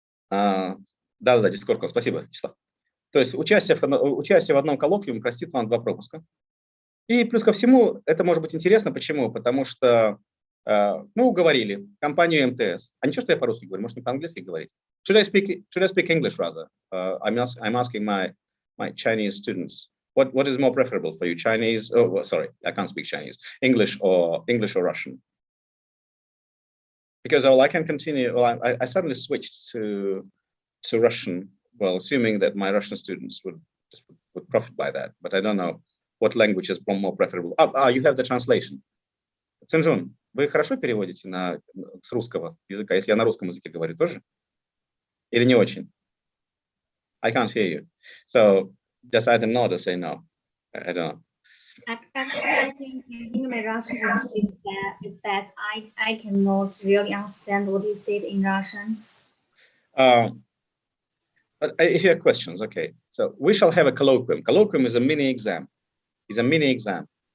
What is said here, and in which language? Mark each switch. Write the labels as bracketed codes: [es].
[ru] Да, Discord, спасибо, Вячеслав. То есть участие в одном коллоквиуме простит вам 2 пропуска. И плюс ко всему, это может быть интересно. Почему? Потому что мы уговорили компанию МТС. А ничего, что я по-русски говорю, может, не по-английски говорить? [en] Should I speak English rather? I'm asking my Chinese students. What is more preferable for you, Chinese? Oh, sorry, I can't speak Chinese. English or Russian? Because I can continue. Well, I suddenly switched to Russian. Well, assuming that my Russian students would profit by that, but I don't know what language is more preferable. You have the translation. [ru] Цинжун, вы хорошо переводите с русского языка, если я на русском языке говорю тоже? Или не очень? [en] I can't hear you. So just either nod or say no. I don't know. Actually, I think my Russian is that I cannot really understand what you said in Russian. But if you have questions, okay. So we shall have a colloquium. Colloquium is a mini exam. It's a mini exam.